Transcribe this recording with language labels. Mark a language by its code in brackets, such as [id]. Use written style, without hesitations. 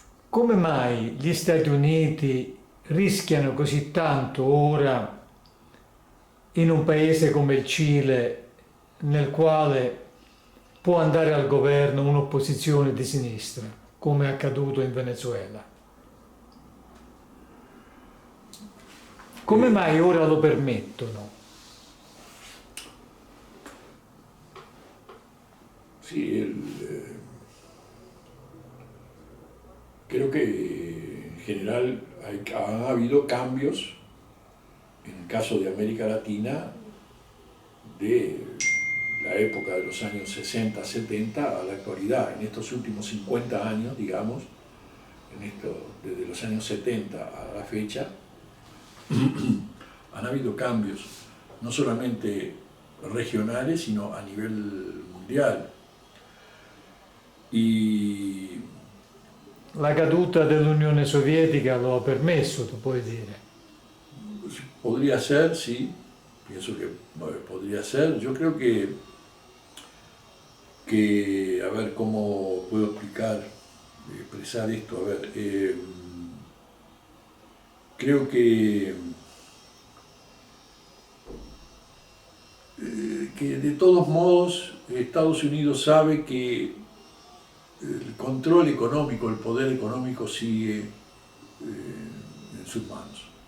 [it] Come mai gli Stati Uniti rischiano così tanto ora in un paese come il Cile, nel quale può andare al governo un'opposizione di sinistra, come è accaduto in Venezuela? Come mai ora lo permettono? [es] Sí, creo que en general han habido cambios en el caso de América Latina de la época de los años 60, 70 a la actualidad. En estos últimos 50 años, digamos, desde los años 70 a la fecha, han habido cambios, no solamente regionales, sino a nivel mundial. Y [it] la caduta dell'Unione Sovietica lo ha permesso, tu puoi dire. [es] Podría ser, sí, pienso que podría ser. Yo creo que a ver cómo puedo expresar esto. A ver, creo que de todos modos Estados Unidos sabe que el control económico, el poder económico sigue en sus manos.